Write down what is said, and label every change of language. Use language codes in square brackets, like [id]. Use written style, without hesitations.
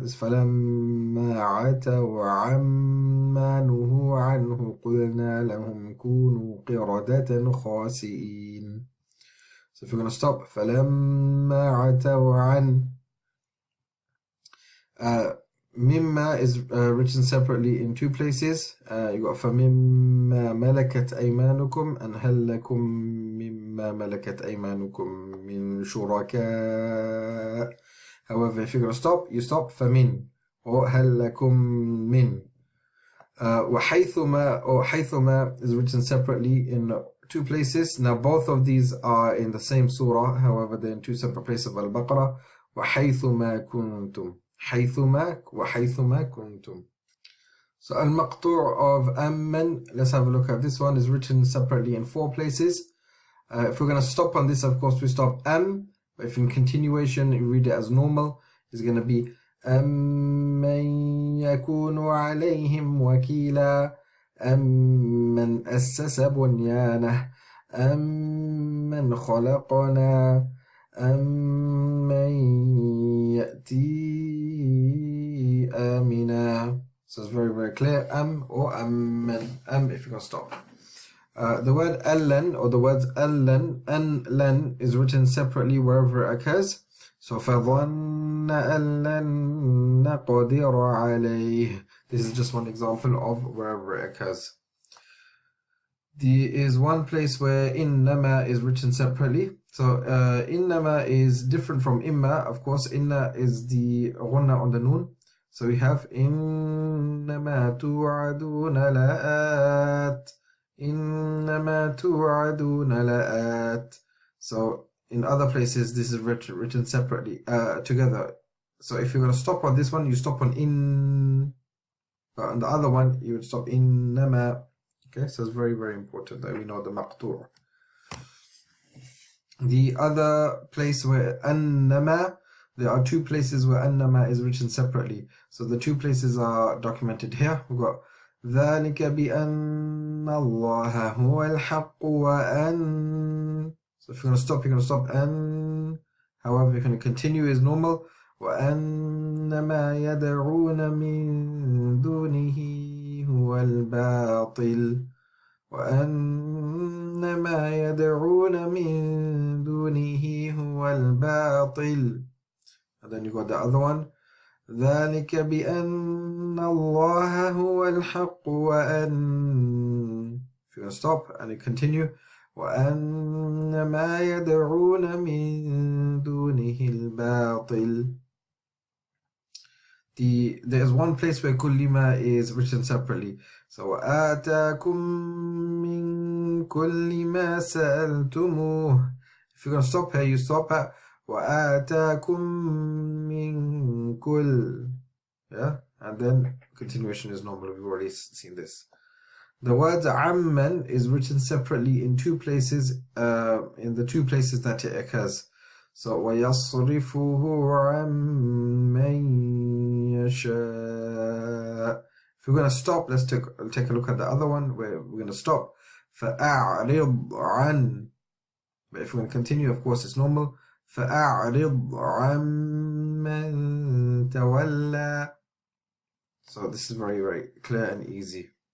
[ar] Is فَلَمَّا عَتَوْا عَمَّا نُهُوا عَنْهُ قُلْنَا لَهُمْ كُونُوا قِرَدَةً خَاسِئِينَ. [en] So if we're going to stop, [ar] فَلَمَّا عَتَوْا عَنْ. [en] Mimma is written separately in two places. You got [ar] فَمِمَّا مَلَكَتْ أَيْمَانُكُمْ and هَلْ لَكُمْ مِمَّا مَلَكَتْ أَيْمَانُكُمْ مِنْ شُرَكَاء. [en] However, if you're going to stop, you stop فَمِنْ or هَلْ لَكُمْ مِنْ. وَحَيْثُمَا or حَيْثُمَا is written separately in two places. Now both of these are in the same surah, however they're in two separate places of Al-Baqarah. [ar] وَحَيْثُمَا كُنْتُمْ. حيثما وحيثما كنتم. [en] So al-Maqtoo of amman, let's have a look at this one, is written separately in four places. If we're going to stop on this, of course we stop am, but if in continuation you read it as normal, it's going to be [ar] أَمَّن يَكُونُ عَلَيْهِمْ وَكِيلًا أَمَّنْ أَسَّسَ بُنْيَانَهُ أَمَّنْ خَلَقْنَا أَمَّن يَأْتِي آمِنًا. [en] So it's very, very clear. Am or amman. Am if you're going to stop. The word allan or the words allan, anlan is written separately wherever it occurs. [ar] So فَظَنَّ أَلَّن نَقْدِرَ عَلَيْهِ. [en] This is just one example of wherever it occurs. There is one place where innama is written separately. So innama is different from imma. Of course, inna is the ghunna on the noon. So we have [ar] innama tu'aduna la'at. Innama tu'aduna la'at. [en] So in other places, this is written separately, together. So if you're going to stop on this one, you stop on in. But on the other one, you would stop innama. Okay, so it's very, very important that we know the Maqtoo. The other place where annama, there are two places where annama is written separately. So the two places are documented here. We've got [ar] ذَلِكَ بِأَنَّ اللَّهَ هُوَ الْحَقُّ وَأَنَّ. [en] So if you're going to stop, you're going to stop an. However, you're going to continue as normal. [ar] وَأَنَّ مَا يَدْعُونَ مِن دُونِهِ هُوَ الْبَاطِلُ. وَأَنَّ مَا يَدْعُونَ مِن دُونِهِ هُوَ الْبَاطِلُ. [en] And then you got the other one. [ar] ذَلِكَ بِأَنَّ اللَّهَ هُوَ الْحَقُّ وَأَنَّ. [en] If you're going to stop and you continue. [ar] وَأَنَّ مَا يَدْعُونَ مِن دُونِهِ الْبَاطِلُ. [en] There's one place where kullima is written separately. [ar] So آتاكم من كل ما سألتموه. [en] If you're going to stop here, you stop at [ar] وآتاكم من كل. [en] Yeah, and then continuation is normal. We've already seen this. The word amman is written separately in two places, in the two places that it occurs. [ar] So وَيَصْرِفُهُ عَمَّن يَشَاءُ. [en] If we're going to stop, let's take a look at the other one where we're going to stop. [ar] فَأَعْرِضْ عَنْ. [en] But if we're going to continue, of course, it's normal. [ar] فَأَعْرِضْ عَمَّنْ تَوَلَّى. [en] So this is very, very clear and easy.